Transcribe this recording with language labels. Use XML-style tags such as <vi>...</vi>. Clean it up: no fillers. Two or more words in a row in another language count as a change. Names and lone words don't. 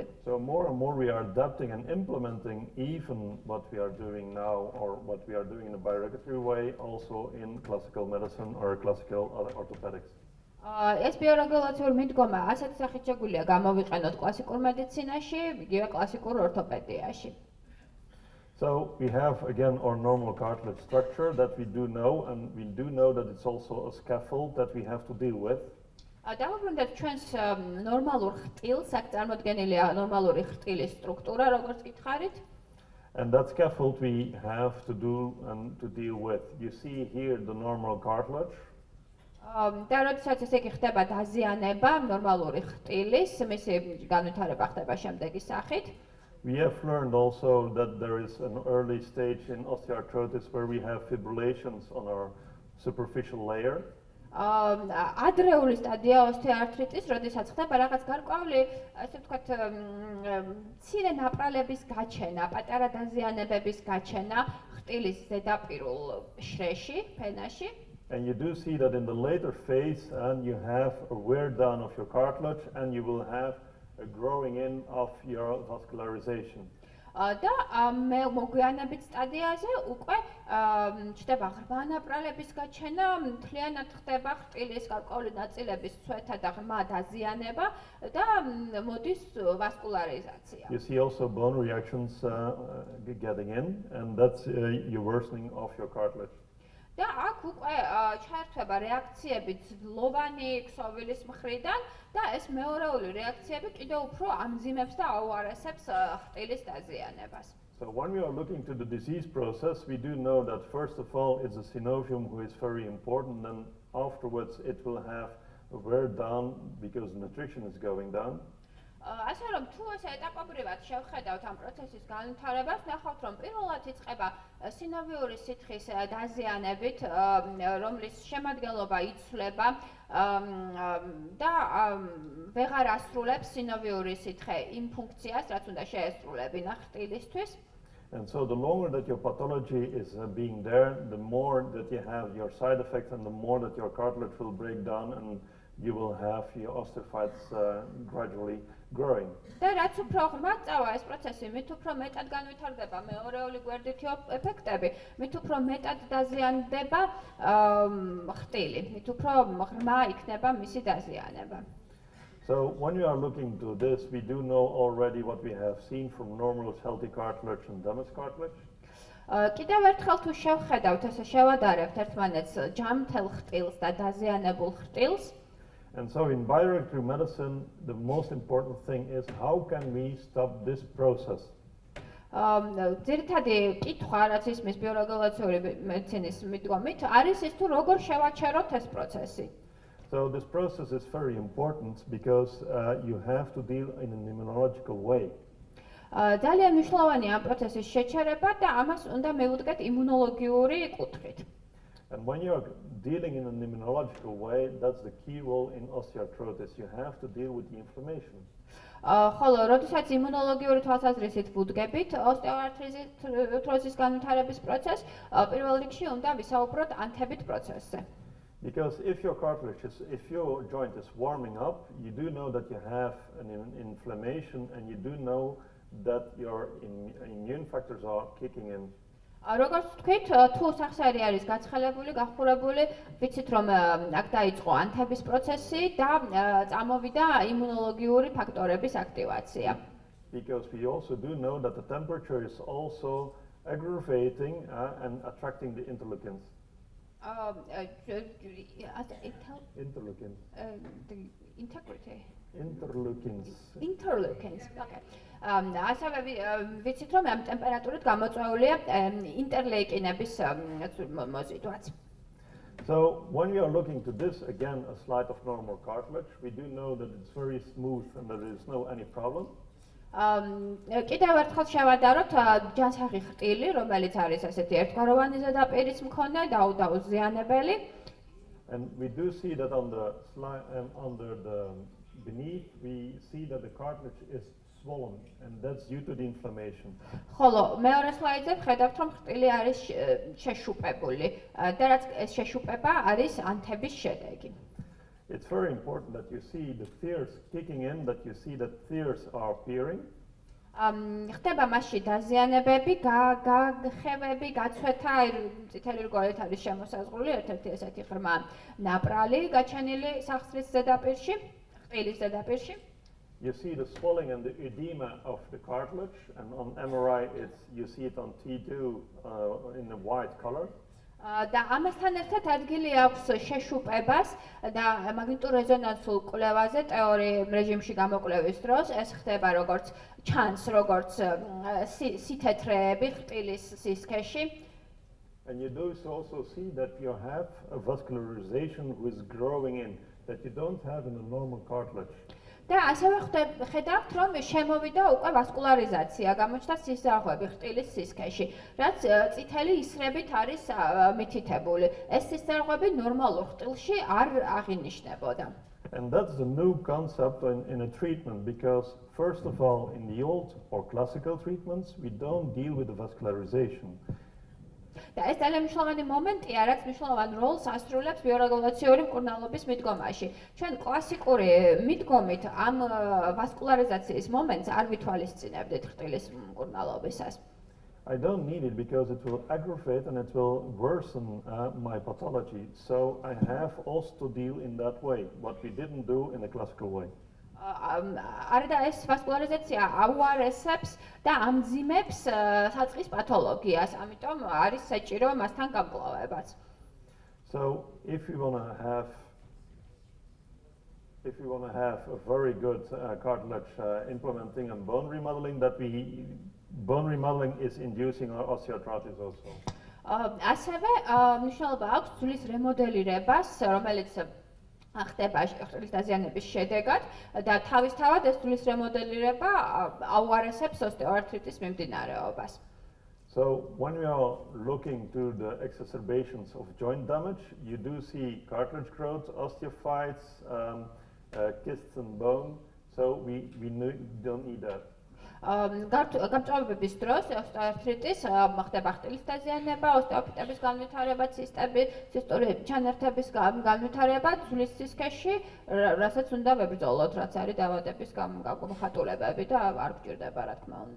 <en>So more and more we are adapting and implementing even what we are doing now or what we are doing in a bioregulatory way also in classical medicine or classical orthopedics.</en> <ka>ეს ბიორეგულაციური მიდგომა ასეთ სახით შეგვიძლია გამოვიყენოთ კლასიკურ მედიცინაში, იგივე კლასიკურ ორთოპედიაში.</ka> <en>So we have again our normal cartilage structure that we do know, and we do know that it's also a scaffold that we have to deal with.</en> <ka>დავუბრუნდეთ ჩვენს ნორმალურ ხტილს, აქ წარმოდგენილია ნორმალური ხტილის სტრუქტურა, როგორც გითხარით.</ka> <en>And that scaffold we have to do and to deal with. You see here the normal cartilage.</en> <ka>და როდესაც ესე იგი ხდება დაზიანება ნორმალური ხტილის, მისი განვითარება ხდება შემდეგი სახით.</ka> <en>We have learned also that there is an early stage in osteoarthritis where we have fibrillations on our superficial layer.</en> <ka>ადრეული სტადია ოსტეოართრიტის, როდესაც ხდება რაღაც გარკვეული, ასე ვთქვათ, მცირე ნაპრალების გაჩენა, პატარა დაზიანებების გაჩენა ხტილის ზედაპირულ შრეში, ფენაში.</ka> <en>And you do see that in the later phase, and you have a wear down of your cartilage, and you will have a growing in of your vascularization.</en> <ka>და მოგვიანებით სტადიაზე უკვე ჩდება ღრმა ნაპრალების გაჩენა, მთლიანად ხდება ხტილის გარკვეული ნაწილების ცვეთა და ღრმა დაზიანება და მოდის ვასკულარიზაცია.</ka> <en>You see also bone reactions getting in, and that's your worsening of your cartilage.</en> <ka>და აქ უკვე ჩაერთვება რეაქციები ძვლოვანი ქსოვილის მხრიდან და ეს მეორეული რეაქციები კიდევ უფრო ამძიმებს და აუარესებს ხტილის დაზიანებას.</ka> <en>So when we are looking to the disease process, we do know that first of all it's the synovium who is very important, and afterwards it will have a wear down because nutrition is going down.</en> <ka>ასე რომ თუ ესე ეტაპობრივად შევხედავთ ამ პროცესის განვითარებას, ნახავთ რომ პირველად იწყება სინოვიური სითხის დაზიანებით, რომლის შემადგენლობა იცვლება და ვეღარ ასრულებს სინოვიური სითხე იმ ფუნქციას, რაც უნდა შეესრულებინა ხტილისთვის.</ka> <en>And so the longer that your pathology is being there, the more that you have your side effects and the more that your cartilage will break down and you will have your osteophytes gradually growing.</en> <ka>და რაც უფრო ღრმად წავა ეს პროცესი, მით უფრო მეტად განვითარდება მეორეული გვერდითი ეფექტები, მით უფრო მეტად დაზიანდება ხტილი, მით უფრო ღრმა იქნება მისი დაზიანება.</ka> <en>So when we are looking to this, we do know already what we have seen from normal healthy cartilage and damaged cartilage.</en> <ka>კიდევ ერთხელ თუ შევხედავთ, ესე შევადარებთ ერთმანეთს ჯამთელ ხტილს და დაზიანებულ ხტილს.</ka> <en>And so in bioreactive medicine, the most important thing is how can we stop this process?</en> <ka>ძირითადი კითხვა, რაც ისმის ბიორეგულაციური მედიცინის მიდგომით, არის ის თუ როგორ შევაჩეროთ ეს პროცესი.</ka> <en>So this process is very important because you have to deal in an immunological way.</en> <ka>ძალიან მნიშვნელოვანია ამ პროცესის შეჩერება და ამას უნდა მივუდგეთ იმუნოლოგიური კუთხით.</ka> <en>And when you're dealing in an immunological way, that's the key role in osteoarthritis. You have to deal with the inflammation.</en> <ka>ხოლო როდესაც იმუნოლოგიური თვალსაზრისით ვუდგებით ოსტეოართროზის განვითარების პროცესს, პირველ რიგში უნდა ვისაუბროთ ანთებით პროცესზე.</ka> <en>Because if your joint is warming up, you do know that you have an inflammation, and you do know that your immune factors are kicking in.</en> <ka>როგორც თქვით, თუ სახსარი არის გაცხელებული, გახურებული, ვიცით რომ აქ დაიწყო ანთების პროცესი და წამოვიდა იმუნოლოგიური ფაქტორების აქტივაცია.</ka> <en>Because we also do know that the temperature is also aggravating and attracting the interleukins. Interleukins. The integrity. Interleukins. Okay.</en> <ka>ასევე ვიცით რომ ამ ტემპერატურით გამოწვეულია ინტერლეიკინების მოზიდვაც.</ka> <en>So when we are looking to this, again a slide of normal cartilage, we do know that it's very smooth and that there is no any problem.</en> <ka>კიდევ ერთხელ შევადაროთ ჯანსაღი ხტილი, რომელიც არის ასეთი ერთგვაროვანი ზედაპირის მქონე, დაუზიანებელი.</ka> <en>And we do see that on the slide and under the beneath, we see that the cartilage is swollen, and that's due to the inflammation.</en> <ka>ხოლო მეორე სლაიდზე ვხედავთ რომ ხტილი არის შეშუპებული და რაც ეს შეშუპება არის ანთების შედეგი.</ka> <en>It's very important that you see the tears kicking in, that you see that tears are appearing.</en> <ka>ხდება მასში დაზიანებები, გაგხევები, გაცვეთა, წითელი რგოლით არის შემოსაზღვრული ერთ-ერთი ესეთი ღრმა ნაპრალი გაჩენილი სახსრის ზედაპირში, ხტილის ზედაპირში.</ka> <en>You see the swelling and the edema of the cartilage, and on MRI you see it on T2 in a white color.</en> <ka>და ამასთან ერთად ადგილი აქვს შეშუპებას და მაგნიტურ რეზონანსულ კვლევაზე თეორიულ რეჟიმში გამოკვლევის დროს ეს ხდება როგორც ჩანს როგორც სითეთრეები ხრტილის სისქეში.</ka> <en>And you do also see that you have a vascularization which is growing in that you don't have in a normal cartilage.</en> <ka>და ასევე ხედავთ რომ შემოვიდა უკვე ვასკულარიზაცია, გამოჩნდა სისხლძარღვები ხრტილის სისქეში, რაც წითელი ისრებით არის მითითებული. ეს სისხლძარღვები ნორმალურ ხრტილში არ აღინიშნებოდა.</ka> <en>And that's the new concept in a treatment because first of all in the old or classical treatments we don't deal with the vascularization.</en> <ka>და ეს ძალიან მნიშვნელოვანი მომენტია, რაც მნიშვნელოვან როლს ასრულებს ბიორეგულაციური მკურნალობის მიდგომაში. ჩვენ კლასიკური მიდგომით ამ ვასკულარიზაციის მომენტს არ ვითვალისწინებდით ხრტილის მკურნალობისას.</ka> <en>I don't need it because it will aggravate and it will worsen my pathology. So I have also to deal in that way, what we didn't do in the classical way.</en> <ka>არა და ეს ვასკულარიზაცია აუარესებს და ამძიმებს საწყის პათოლოგიას, ამიტომ არის საჭირო მასთან გამკლავებაც.</ka> <en>So if you want to have a very good cartilage implementing and bone remodeling, bone remodeling is inducing osteoarthritis also.</en> <ka>ასევე მნიშვნელობა აქვს ძვლის რემოდელირებას, რომელიც ხდება ხრტილის დაზიანების შედეგად და თავისთავად ეს ძვლის რემოდელირება აუარესებს ოსტეოართრიტის მიმდინარეობას.</ka> <en>So when we are looking to the exacerbations of joint damage, you do see cartilage growth, osteophytes, cysts and bone. So we don't need that.</en> <ka>გამწვავებების დროს ოსტეოართრიტის ხდება ხრტილის დაზიანება, ოსტეოფიტების განვითარება, ცისტური ჩანართების განვითარება ძვლის სისქეში, რასაც უნდა ვებრძოლოთ, რაც არის დაავადების გამოხატულებები და არ გვჭირდება, რა თქმა უნდა.</ka>